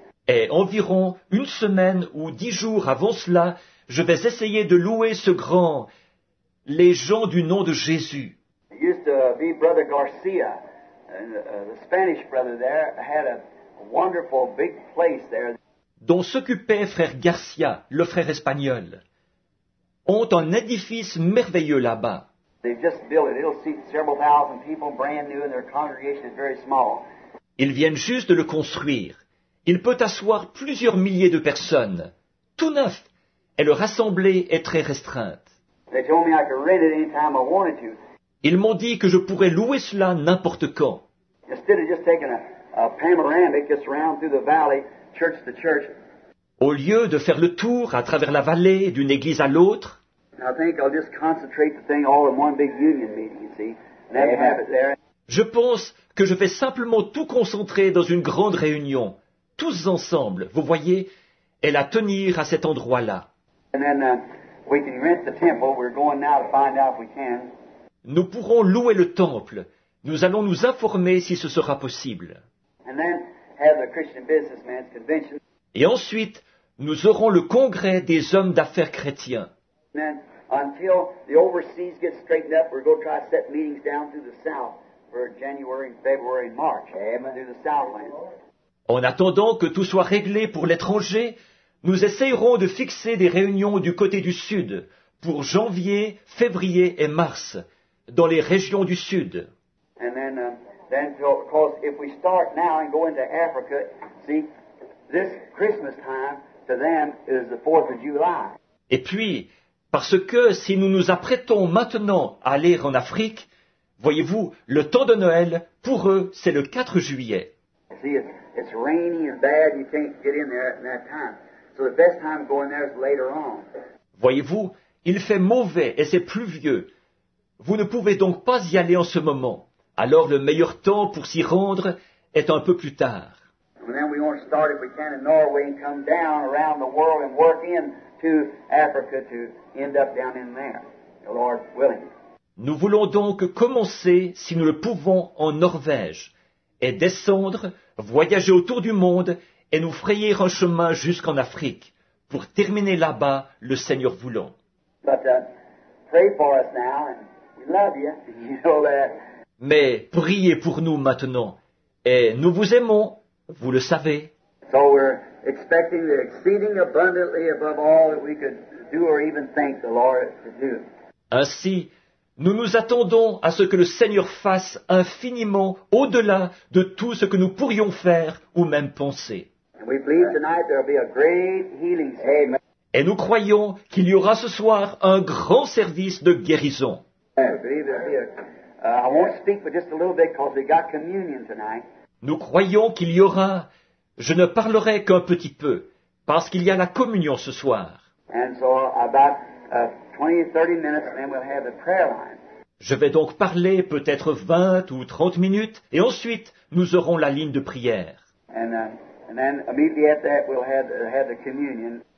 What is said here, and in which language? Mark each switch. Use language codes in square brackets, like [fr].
[fr] Et environ une semaine ou 10 jours avant cela, je vais essayer de louer les gens du nom de Jésus. [en] It used to be Brother Garcia, and the Spanish brother there had a wonderful big place there. [fr] Dont s'occupait frère Garcia, le frère espagnol, ont un édifice merveilleux là-bas. [en] They've just built it. It'll seat several thousand people, brand new, and their congregation is very small. [fr] Ils viennent juste de le construire. Il peut asseoir plusieurs milliers de personnes. Tout neuf. Et leur assemblée est très restreinte. [en] They told me I could rent it anytime I wanted to. [fr] Ils m'ont dit que je pourrais louer cela n'importe quand. [en] Instead of just taking a panoramic just around through the valley, church to church. [fr] Au lieu de faire le tour à travers la vallée d'une église à l'autre, [en] I think I'll just concentrate the thing all in one big union meeting, you see, and then have it there. [fr] je pense que je vais simplement tout concentrer dans une grande réunion, tous ensemble, vous voyez, et la tenir à cet endroit-là. [en] And then we can rent the temple. We're going now to find out if we can. [fr] Nous pourrons louer le temple. Nous allons nous informer si ce sera possible. [en] And then have the Christian Businessmen's Convention. [fr] Et ensuite, nous aurons le congrès des hommes d'affaires chrétiens. [en] And then until the overseas gets straightened up, we're going to try to set meetings down through the South for January and February and March. Through the Southlands. [fr] En attendant que tout soit réglé pour l'étranger, nous essayerons de fixer des réunions du côté du Sud pour janvier, février et mars, dans les régions du Sud. [en] And then because if we start now and go into Africa, see, this Christmas time to them is the 4th of July. [fr] Et puis, parce que si nous nous apprêtons maintenant à aller en Afrique, Voyez-vous, le temps de Noël, pour eux, c'est le 4 juillet. [en] See, it's rainy and bad, you can't get in there at that time. So the best time to go in there is later on. [fr] Voyez-vous, il fait mauvais et c'est pluvieux. Vous ne pouvez donc pas y aller en ce moment. Alors le meilleur temps pour s'y rendre est un peu plus tard. [en] And then we want to start, if we can, in Norway and come down around the world and work into Africa to end up down in there, the Lord willing. [fr] Nous voulons donc commencer, si nous le pouvons, en Norvège, et descendre, voyager autour du monde, et nous frayer un chemin jusqu'en Afrique, pour terminer là-bas, le Seigneur voulant. [en] But pray for us now, and we love you. You know that. [fr] Mais priez pour nous maintenant, et nous vous aimons, vous le savez. [en] So we're expecting the exceeding abundantly above all that we could do or even think the Lord to do. [fr] Ainsi, nous nous attendons à ce que le Seigneur fasse infiniment au-delà de tout ce que nous pourrions faire ou même penser. [en] And we believe tonight there'll be a great healing service. [fr] Et nous croyons qu'il y aura ce soir un grand service de guérison. [en] I believe there'll be I won't speak but just a little bit because we got communion tonight. [fr] Nous croyons qu'il y aura, je ne parlerai qu'un petit peu, parce qu'il y a la communion ce soir. [en] And so about 20, 30 minutes, and then we'll have the prayer line. [fr] Je vais donc parler peut-être 20 ou 30 minutes, et ensuite nous aurons la ligne de prière. [en] And then immediately after that, we'll have the communion.